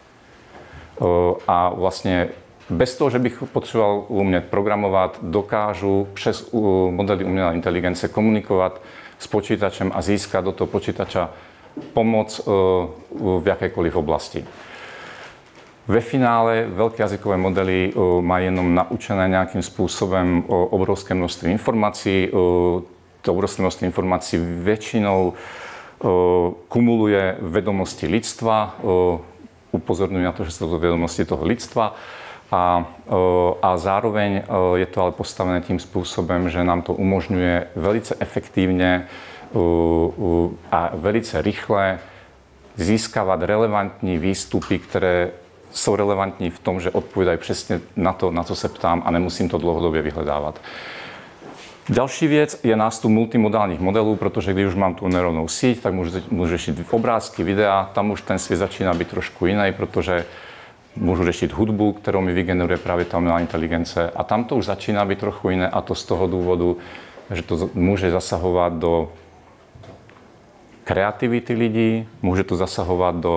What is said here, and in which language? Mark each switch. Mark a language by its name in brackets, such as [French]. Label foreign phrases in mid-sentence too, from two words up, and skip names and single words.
[Czech] A vlastně bez toho, že bych potřeboval umět programovat, dokážu přes modely umělé inteligence komunikovat s počítačem a získat do toho počítača pomoc v jakékoliv oblasti. [Slovak] Ve finále veľké jazykové modely majú jenom naučené nejakým spôsobom obrovské množstvo informácií. To obrovské množstvo informácií väčšinou kumuluje vedomosti lidstva, upozorňujú na to, že sú to vedomosti toho lidstva a zároveň je to ale postavené tým spôsobom, že nám to umožňuje velice efektívne a velice rýchle získavať relevantní výstupy, ktoré sú relevantní v tom, že odpovedajú presne na to, [Czech] na co se ptám a nemusím to dlouhodobě vyhledávat. Další věc je nástup multimodálních modelů, protože když už mám tu neurónovou síť, tak můžu řešit obrázky, videa, tam už ten svět začíná být trošku jiný, protože můžu řešit hudbu, kterou mi vygeneruje právě ta umělá inteligence a tam to už začíná být trochu jiné a to z toho důvodu, že to může zasahovat do kreativity lidí, může to zasahovat